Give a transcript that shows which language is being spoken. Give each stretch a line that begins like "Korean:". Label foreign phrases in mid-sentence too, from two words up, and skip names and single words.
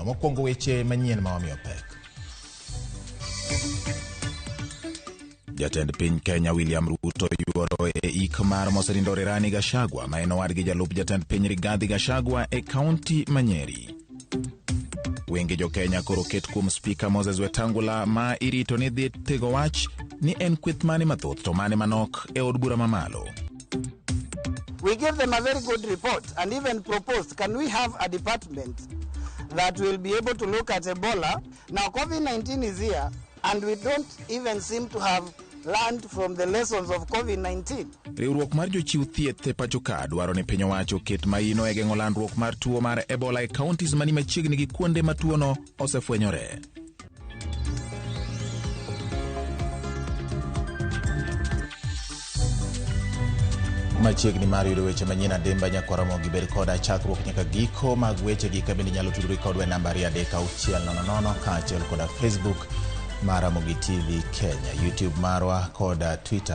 Luo (Kenya and Tanzania): Mokwongo weche manyien ma wamiyo pek. Jatend piny Kenya William Ruto yuoro e ik mar mosenindo Rigathi Gachagua ma en owadgi jalup jatend piny Rigathi Gachagua e kaunti ma Nyeri. Wenge jo Kenya koro ket kuom spika Moses Wetangula ma irito ni dhi tego wach ni en kweth mane mathoth to mane manok e od bura mamalo.
English: We gave them a very good report and even proposed, can we have a department that will be able to look at Ebola? Now COVID-19 is here and we don't even seem to have learned from the lessons of COVID-19.
Luo (Kenya and Tanzania): Riwruok mar jochiw thieth e pacho ka dwaro ni piny owacho ket maino e geng'o landruok mar tuo mar Ebola e counties mani machiegni gi kuonde ma tuono osefwenyore. Machiegni mar yudo weche manyien adimba nyakwa Ramogi bed koda chakruok nyaka giko mag weche gi kabende nyalo tudori kodwa e namba 3600 kaachiel koda Facebook mar Ramogi TV Kenya, YouTube marwa koda Twitter.